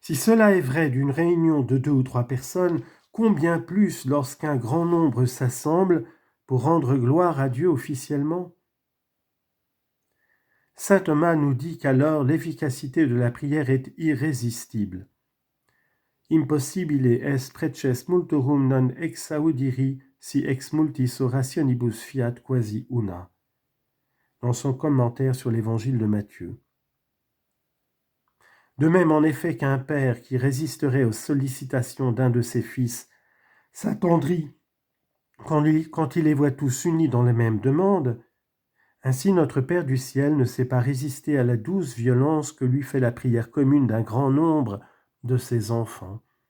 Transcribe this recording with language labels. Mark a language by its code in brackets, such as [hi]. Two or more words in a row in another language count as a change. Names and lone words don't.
[fr] Si cela est vrai d'une réunion de 2 ou 3 personnes, combien plus lorsqu'un grand nombre s'assemble pour rendre gloire à Dieu officiellement? Saint Thomas nous dit qu'alors l'efficacité de la prière est irrésistible. [la] Impossibile est preces multorum non exaudiri si ex multis orationibus fiat quasi una, [fr] dans son commentaire sur l'évangile de Matthieu. De même en effet qu'un père qui résisterait aux sollicitations d'un de ses fils s'attendrit quand il les voit tous unis dans les mêmes demandes, ainsi notre Père du ciel ne sait pas résister à la douce violence que lui fait la prière commune d'un grand nombre de ses enfants.